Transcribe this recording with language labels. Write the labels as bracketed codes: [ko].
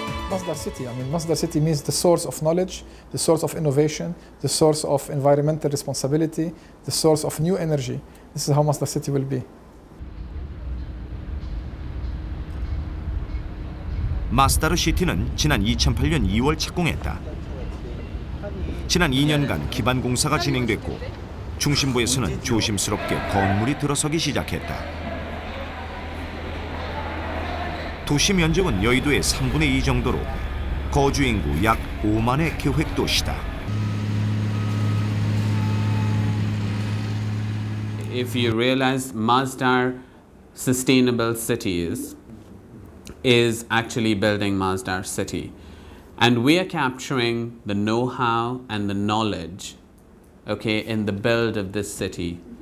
[en] Masdar City. I mean, Masdar City means the source of knowledge, the source of innovation, the source of environmental responsibility, the source of new energy. This is how Masdar City will be. [ko] 마스다르 시티는 지난 2008년 2월 착공했다. 지난 2년간 기반 공사가 진행됐고 중심부에서는 조심스럽게 건물이 들어서기 시작했다. 도시 면적은 여의도의 3분의 2 정도로 거주 인구 약 5만의 계획 도시다. [en] if you realize Masdar Sustainable Cities is actually building Masdar City. And we are capturing the know-how and the knowledge, okay, in the build of this city.